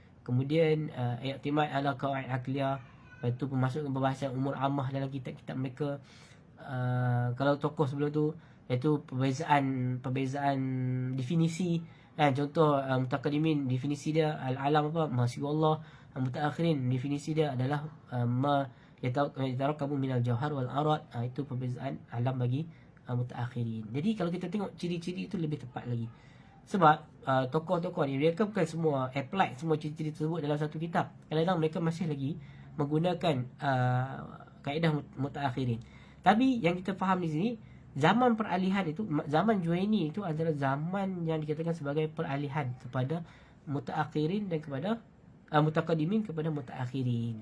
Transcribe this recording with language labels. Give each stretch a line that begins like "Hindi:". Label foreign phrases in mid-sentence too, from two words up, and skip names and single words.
Malay: Kemudian
Arabic: i'timad ala qawaid aqliyah,
Malay: lepas tu memasukkan perbahasan
Arabic: umur ammah
Malay: dalam kitab-kitab mereka. Kalau tokoh sebelum tu, iaitu perbezaan definisi kan. Contoh mutaqaddimin, definisi dia al-alam apa,
Arabic: mahasiswa Allah.
Malay: Mutaakhirin, definisi dia adalah
Arabic: ma yatarakabu minal jawhar wal arad.
Malay: Itu perbezaan alam bagi mutaakhirin. Jadi kalau kita tengok ciri-ciri itu lebih tepat lagi. Sebab tokoh-tokoh ni mereka bukan semua apply semua ciri-ciri tersebut dalam satu kitab. Kadang-kadang mereka masih lagi menggunakan kaedah mutaakhirin. Tapi yang kita faham di sini, zaman peralihan itu, zaman Juwaini itu adalah zaman yang dikatakan sebagai peralihan kepada mutaakhirin dan kepada mutaqaddimin kepada mutaakhirin.